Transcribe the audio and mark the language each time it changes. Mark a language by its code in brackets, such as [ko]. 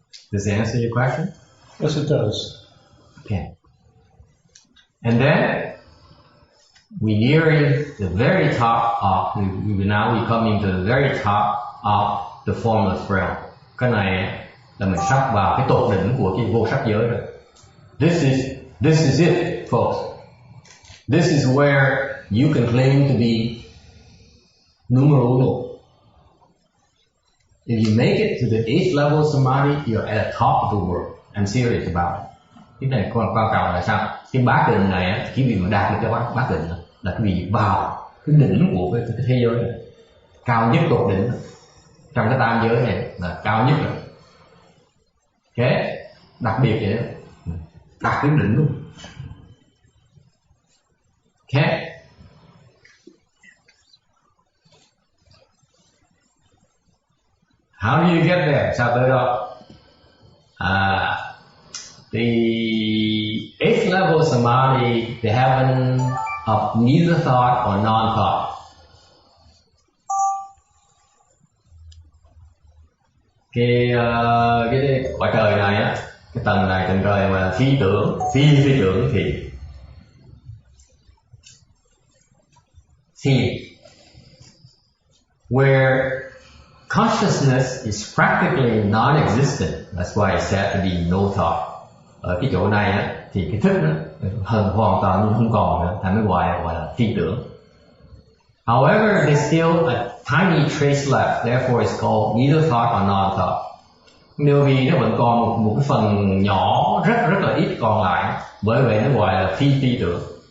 [en] Does it answer your question? Yes, it does. Okay. And then we nearing the very top of now we come into the very top of the formless realm. [vi] Cái này là mình sắp vào cái tột đỉnh của cái vô sắc giới rồi. [en] This is it, folks. This is where you can claim to be numero uno. If you make it to the 8th level of samadhi, you're at the top of the world. I'm serious about it. [vi] Cái này quan trọng là sao? Cái bát định này á, cái vị mà đạt được cái bát định là cái vị vào cái đỉnh của cái thế giới này, cao nhất tột đỉnh trong cái tam giới này là cao nhất rồi. Ok, đặc biệt vậy đó, đạt đến đỉnh luôn. [en] Ok. How do you get there? [vi] Sao tới đó? [en] The 8th level of samadhi, the heaven of neither thought or non-thought. [vi] Cái cõi trời này á, cái tầng này tầng trời mà phi tưởng thì [en] where consciousness is practically non-existent. That's why it's said to be no thought. [vi] Ở cái chỗ này á, thì cái thức nó hoàn toàn như không còn nữa, thành mới gọi là phi tưởng. [en] However, there's still a tiny trace left, therefore it's called neither thought or non-thought. [vi] Nếu vì nó vẫn còn một cái phần nhỏ rất là ít còn lại, bởi vậy nó gọi là phi tưởng.